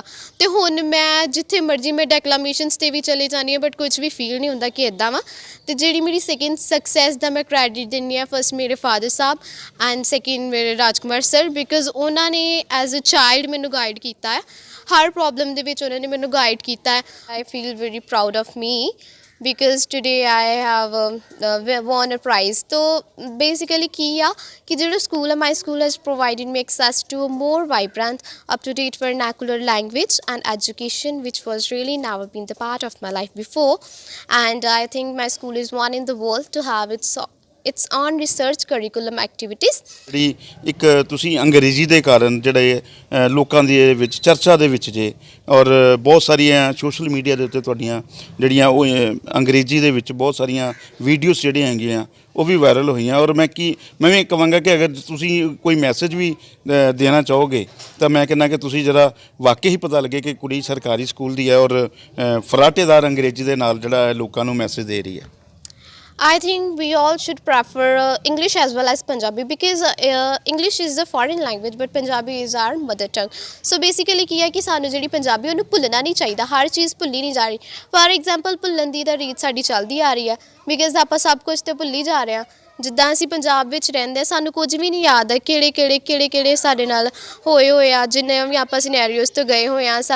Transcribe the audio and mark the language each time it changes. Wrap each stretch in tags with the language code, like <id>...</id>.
<pa>ਅਤੇ ਹੁਣ ਮੈਂ ਜਿੱਥੇ ਮਰਜ਼ੀ ਮੈਂ ਡੈਕਲਾਮੇਸ਼ਨਸ 'ਤੇ ਵੀ ਚਲੇ ਜਾਂਦੀ ਹਾਂ, ਬਟ ਕੁਝ ਵੀ ਫੀਲ ਨਹੀਂ ਹੁੰਦਾ ਕਿ ਇੱਦਾਂ ਵਾ। ਅਤੇ ਜਿਹੜੀ ਮੇਰੀ ਸੈਕਿੰਡ ਸਕਸੈਸ ਦਾ ਮੈਂ ਕ੍ਰੈਡਿਟ ਦਿੰਦੀ ਹਾਂ ਫਸਟ ਮੇਰੇ ਫਾਦਰ ਸਾਹਿਬ ਐਂਡ ਸੈਕਿੰਡ ਮੇਰੇ ਰਾਜਕੁਮਾਰ ਸਰ, ਬਿਕਾਜ਼ ਉਹਨਾਂ ਨੇ ਐਜ਼ ਅ ਚਾਈਲਡ ਮੈਨੂੰ ਗਾਈਡ ਕੀਤਾ ਹੈ ਹਰ ਪ੍ਰੋਬਲਮ ਦੇ ਵਿੱਚ ਉਹਨਾਂ ਨੇ ਮੈਨੂੰ ਗਾਈਡ ਕੀਤਾ ਹੈ।</pa> <en>I feel very proud of me because today I have won a prize. So basically</en> <pa>ਕੀ ਆ ਕਿ ਜਿਹੜਾ ਸਕੂਲ ਹੈ,</pa> <en>my school has provided me access to a more vibrant, up-to-date vernacular language and education, which was really never been the part of my life before. And I think my school is one in the world to have its own research curriculum activities.</en> <pa>ਜਿਹੜੀ ਇੱਕ ਤੁਸੀਂ ਅੰਗਰੇਜ਼ੀ ਦੇ ਕਾਰਨ ਜਿਹੜੇ ਲੋਕਾਂ ਦੇ ਵਿੱਚ ਚਰਚਾ ਦੇ ਵਿੱਚ ਜੇ, ਔਰ ਬਹੁਤ ਸਾਰੀਆਂ ਸੋਸ਼ਲ ਮੀਡੀਆ ਦੇ ਉੱਤੇ ਤੁਹਾਡੀਆਂ ਜਿਹੜੀਆਂ ਉਹ ਅੰਗਰੇਜ਼ੀ ਦੇ ਵਿੱਚ ਬਹੁਤ ਸਾਰੀਆਂ ਵੀਡੀਓਜ਼ ਜਿਹੜੀਆਂ ਹੈਗੀਆਂ ਉਹ ਵੀ ਵਾਇਰਲ ਹੋਈਆਂ। ਔਰ ਮੈਂ ਵੀ ਕਹਾਂਗਾ ਕਿ ਅਗਰ ਤੁਸੀਂ ਕੋਈ ਮੈਸੇਜ ਵੀ ਦੇਣਾ ਚਾਹੋਗੇ ਤਾਂ ਮੈਂ ਕਹਿੰਦਾ ਕਿ ਤੁਸੀਂ ਜਰਾ ਵਾਕਈ ਹੀ ਪਤਾ ਲੱਗੇ ਕਿ ਕੁੜੀ ਸਰਕਾਰੀ ਸਕੂਲ ਦੀ ਹੈ ਔਰ ਫਰਾਟੇਦਾਰ ਅੰਗਰੇਜ਼ੀ ਦੇ ਨਾਲ ਜਿਹੜਾ ਲੋਕਾਂ ਨੂੰ ਮੈਸੇਜ ਦੇ ਰਹੀ ਹੈ।</pa> <en>I think we all should prefer English as well as Punjabi, because English is a foreign language but Punjabi is our mother tongue. So basically</en> <pa>ਕੀ ਹੈ ਕਿ ਸਾਨੂੰ ਜਿਹੜੀ ਪੰਜਾਬੀ ਉਹਨੂੰ ਭੁੱਲਣਾ ਨਹੀਂ ਚਾਹੀਦਾ, ਹਰ ਚੀਜ਼ ਭੁੱਲੀ ਨਹੀਂ ਜਾ ਰਹੀ। ਫਾਰ ਐਗਜ਼ਾਮਪਲ ਭੁੱਲਣ ਦੀ ਤਾਂ ਰੀਤ ਸਾਡੀ ਚੱਲਦੀ ਆ ਰਹੀ ਹੈ, ਬਿਕਾਜ਼ ਆਪਾਂ ਸਭ ਕੁਝ ਤੇ ਭੁੱਲੀ ਜਾ ਰਹੇ ਹਾਂ। ਜਿੱਦਾਂ ਅਸੀਂ ਪੰਜਾਬ ਵਿੱਚ ਰਹਿੰਦੇ, ਸਾਨੂੰ ਕੁਝ ਵੀ ਨਹੀਂ ਯਾਦ ਹੈ ਕਿਹੜੇ ਸਾਡੇ ਨਾਲ ਹੋਏ ਆ, ਜਿੰਨੇ ਵੀ ਆਪਾਂ ਸਿਨੈਰੀਓਜ਼ ਤੋਂ ਗਏ ਹੋਏ ਆ।</pa>